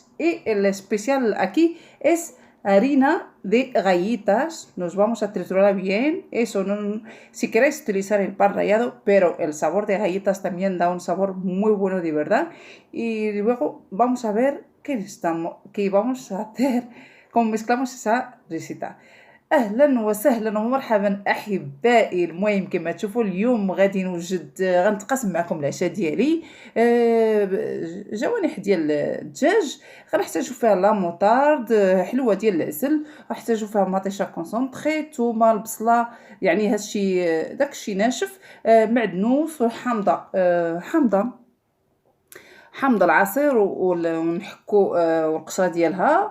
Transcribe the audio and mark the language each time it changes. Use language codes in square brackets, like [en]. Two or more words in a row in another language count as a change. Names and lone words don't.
[es] Y el especial aquí es harina de galletas. Nos vamos a triturar bien. Eso no, si queréis utilizar el pan rallado, pero el sabor de galletas también da un sabor muy bueno de verdad. Y luego vamos a ver qué vamos a hacer, cómo mezclamos esa receta. [ar] اهلا وسهلا ومرحبا احبائي. المهم كما تشوفوا اليوم غادي نوجد، غنتقاسم معكم العشاء ديالي. جوانح ديال الدجاج، غنحتاجو فيها [fr] la moutarde, [ar] حلوه ديال العسل، غنحتاجو فيها مطيشه كونسونطري، تومه، البصله، يعني هادشي داكشي ناشف، معدنوس وحامضه، حامض العصير ونحكو والقشره ديالها.